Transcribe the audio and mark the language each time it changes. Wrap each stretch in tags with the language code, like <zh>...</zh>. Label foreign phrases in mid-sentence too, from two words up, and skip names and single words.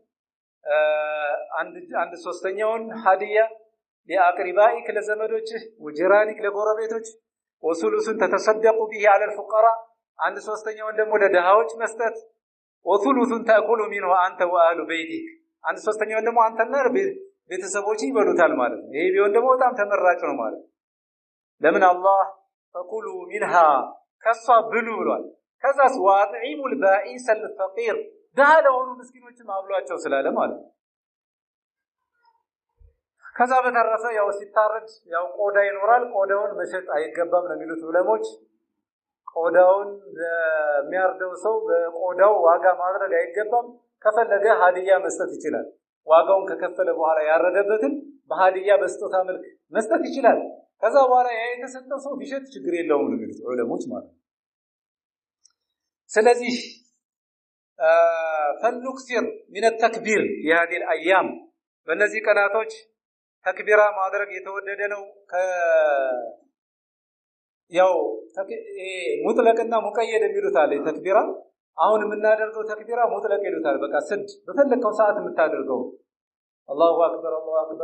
<am>አንድ ሶስተኛውን ሀዲያ</am> <ar>لأقربائك ለዘመዶችህ ወጅራኒክ ለጎረቤቶች وثلثًا تتصدق به على الفقراء</ar> <am>አንድ ሶስተኛውን ደግሞ ለደሃዎች መስጠት</am> <ar>وثلثًا تأكل منه أنت وأهل بيتك</ar> <am>አንድ ሶስተኛውን ደግሞ አንተና ቤተሰቦች ይበሉታል ማለት ነው ይሄ ቢሆን ደግሞ በጣም ተመራጭ ነው ማለት ለምን አላህ</am> <ar>فكلوا منها</ar> <am>ከሷ ብሉ ብሏል ከዛስ</am> <ar>واطعموا البائس الفقير</ar> <am>ደሃ ለሆኑ ምስኪኖችም አብሏቸው ስላለ ማለት ነው ከዛ በተረፈ ያው ሲታረድ ያው ቆዳ ይኖራል ቆዳውን መሸጥ አይገባም ነው የሚሉት ዑለሞች ቆዳውን የሚያርደው ሰው በቆዳው ዋጋ ማድረግ አይገባም ከፈለገ ሀዲያ መስጠት ይችላል ዋጋውን ከከፈለ በኋላ ያረደበትን በሀዲያ በስጦታ መልክ መስጠት ይችላል ከዛ በኋላ የተሰጠው ሰው ቢሸጥ ችግር የለውም ነው የሚሉት ዑለሞች ማለት ስለዚህ</am> <ar>فلنكثر من التكبير في هذه الايام</ar> <am>በእነዚህ ቀናቶች ተክቢራ ማድረግ የተወደደ ነው ያው ሙጥለቅና ሙቀየድ የሚሉት አለ ተክቢራ አሁን የምናደርገው ተክቢራ ሙጥለቅ ይሉታል በቃ ስድ በፈለከው ሰዓት የምታደርገው</am> <ar>الله أكبر</ar>